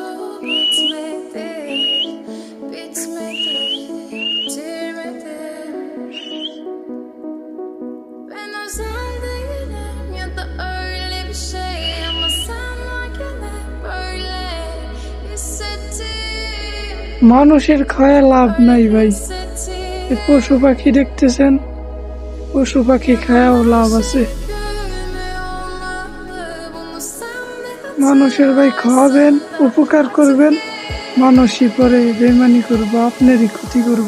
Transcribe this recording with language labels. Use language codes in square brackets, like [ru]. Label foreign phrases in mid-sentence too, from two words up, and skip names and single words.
[tr] Bitmedi, bitmedi, bitirmedim. Ben özel değilim ya da öyle bir şey ama sen varken hep böyle hissettim. [bn] মানুষের খায়া লাভ নাই ভাই। [tr] Hissettim. [bn] এই পশু পাখি দেখতেছেন, পশু পাখি খায়াও লাভ আছে। মানুষের ভাই খাওয়াবেন, উপকার করবেন, মানুষই পরে বেমানি করবো, আপনারই ক্ষতি করবো।